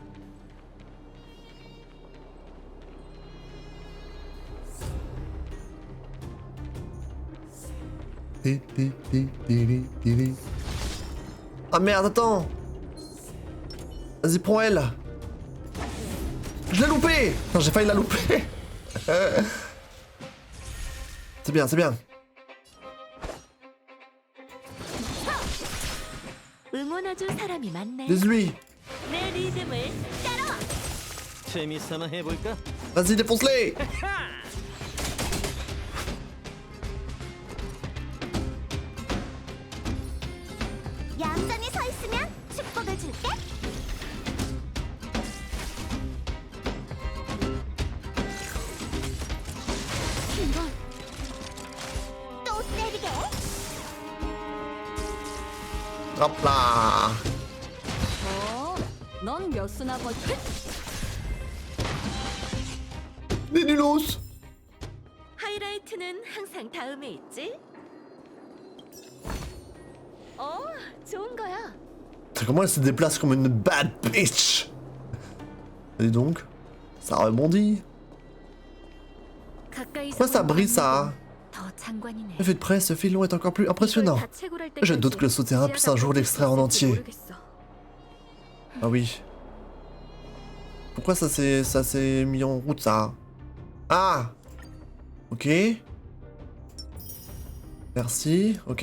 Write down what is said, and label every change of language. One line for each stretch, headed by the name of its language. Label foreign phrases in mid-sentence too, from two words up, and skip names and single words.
French: Ah merde, attends. Vas-y, prends elle. Je l'ai loupé. Non, j'ai failli la louper. C'est bien, c'est bien.
Korean: 응원해줄 사람이 많네.
French: Vise-lui.
Korean: 내 리듬을 따라와. 재미삼아 해볼까?
French: Vas-y, défonce-les.
Korean: 얌전히 서 있으면 축복을 줄게. 이건 또 때리게.
French: Hop là.
Korean: 넌 몇 수나 버틸?
French: Des nulos.
Korean: 하이라이트는 항상 다음에 있지. 좋은 거야.
French: Comment elle se déplace comme une
English: bad bitch.
French: Et donc, ça rebondit. Pourquoi ça brille ça?
Korean: 더 장관이네.
French: L'effet de près, ce filon est encore plus impressionnant. Je doute que le souterrain puisse un jour l'extraire en entier. Ah oui. Pourquoi ça s'est mis en route ça? Ah. Ok. Merci. Ok.